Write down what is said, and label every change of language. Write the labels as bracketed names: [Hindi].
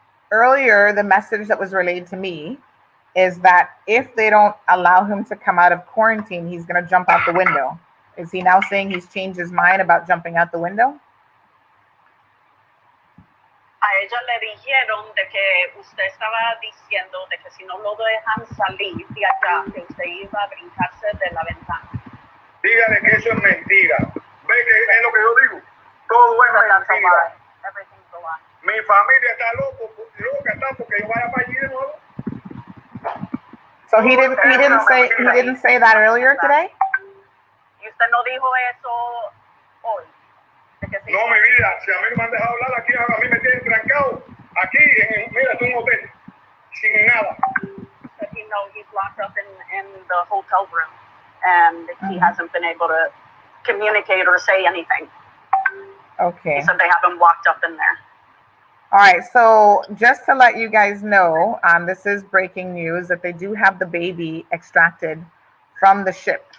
[English] Earlier, the message that was relayed to me is that if they don't allow him to come out of quarantine, he's going to jump out the window. Is he now saying he's changed his mind about jumping out the window? [Spanish] A ella le dijeron de que usted estaba diciendo de que si no lo dejan salir de allá, que usted iba a brincarse de la ventana. Dígale que eso es mentira. Ve que es lo que yo digo. Todo es mentira. [English] Everything's a lie. [Spanish] Mi familia está loca está porque yo vaya para allí de nuevo. [English] So he didn't say that earlier today? [Spanish] ¿Y usted no dijo eso hoy? No, mi vida, si a mí no me han dejado hablar aquí, a mí me tienen trancado aquí, mira, es un hotel, sin nada. [English] But he's locked up in the hotel room, and he hasn't been able to communicate or say anything. Okay. He said they have him locked up in there. All right, so just to let you guys know, this is breaking news that they do have the baby extracted from the ship.